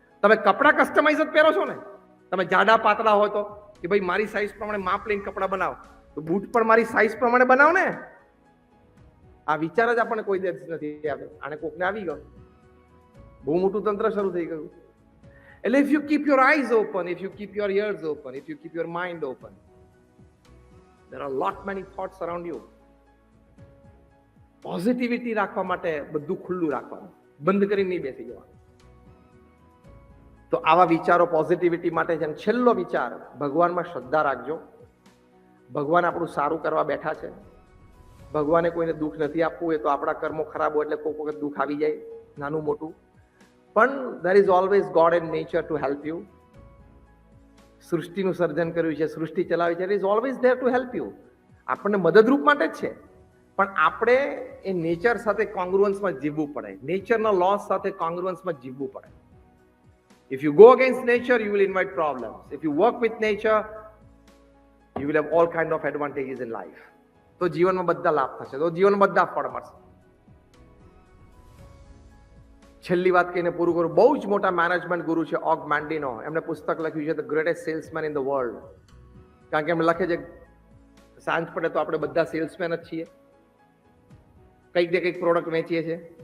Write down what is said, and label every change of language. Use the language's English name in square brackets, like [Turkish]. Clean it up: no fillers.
[Gujarati] તમે કપડા કસ્ટમાઇઝ જ પહેરો છો ને. તમે જાડા પાતળા હોય તો કે ભાઈ મારી સાઈઝ પ્રમાણે માપ લઈને કપડા બનાવો, તો બૂટ પણ મારી સાઈઝ પ્રમાણે બનાવ ને. આ વિચાર જ આપણને કોઈ દિવસ નથી આવ્યો. આને કોકને આવી ગયો, બહુ મોટું તંત્ર શરૂ થઈ ગયું. એટલે [English] if you keep your eyes open, if you keep your ears open, if you keep your mind open, there are lot many thoughts around you. [Gujarati] Positivity રાખવા માટે બધું ખુલ્લું રાખવાનું, બંધ કરીને નહીં બેસી જવાનું. તો આવા વિચારો પોઝિટિવિટી માટે છે. છેલ્લો વિચાર, ભગવાનમાં શ્રદ્ધા રાખજો. ભગવાન આપણું સારું કરવા બેઠા છે. ભગવાને કોઈને દુઃખ નથી આપવું. એ તો આપણા કર્મો ખરાબ હોય એટલે કોઈક વખત દુઃખ આવી જાય, નાનું મોટું. પણ [English] there is always God and nature to help you. [Gujarati] સૃષ્ટિનું સર્જન કર્યું છે, સૃષ્ટિ ચલાવી છે, [English] it is always there to help you. [Gujarati] આપણને મદદરૂપ માટે જ છે. પણ આપણે એ નેચર સાથે કોંગ્રુઅન્સમાં જીવવું પડે. નેચરના લોસ સાથે કોંગ્રુઅન્સમાં જીવવું પડે. [English] If you go against nature, you will invite problems. If you work with nature, you will have all kind of advantages in life. [Gujarati] તો જીવનમાં બધા લાભ થશે, તો જીવનમાં બધા ફળ મળશે. છેલ્લી વાત કહીને પૂરું કરું. બહુ જ મોટા મેનેજમેન્ટ ગુરુ છે ઓગ મેન્ડિનો. એમને પુસ્તક લખ્યું છે the greatest salesman in the world. કારણ કે એમને લખે છે સાંજ પડે તો આપણે બધા સેલ્સમેન જ છીએ, કંઈક ને કંઈક પ્રોડક્ટ વેચીએ છીએ.